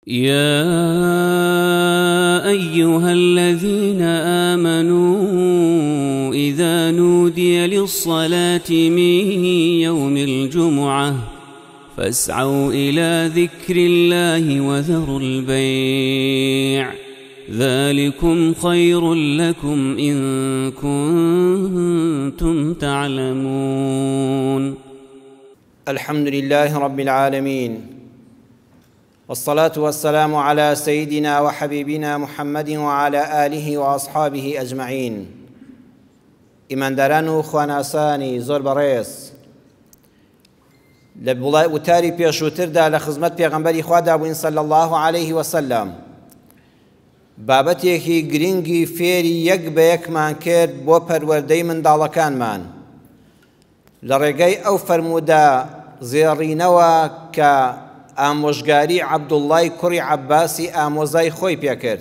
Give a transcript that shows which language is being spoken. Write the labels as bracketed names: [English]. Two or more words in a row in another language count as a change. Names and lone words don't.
[Arabic] يا أيها الذين آمنوا إذا نودي للصلاة من يوم الجمعة فاسعوا إلى ذكر الله وذروا البيع ذلكم خير لكم إن كنتم تعلمون. الحمد لله رب العالمين، والصلاة والسلام على سيدنا وحبيبنا محمد وعلى آله وأصحابه أجمعين. [Central Kurdish] ئیمانداران و خواناسانی زۆر بەڕێز، لە وتاری پێشووتردا لە خزمەت پێغەمبەری خوادا بووین [Arabic] صلی الله عليه وسلم، [Central Kurdish] بابەتێکی گرنگی فێری یەک بە یەکمان کرد بۆ پەروەردەی منداڵەکانمان لە ڕێگەی ئەو فەرموودە زێڕینەوە کە ئامۆژگاری عەبدوڵڵای کوڕی عەباسی ئامۆزای خۆی پێکرد.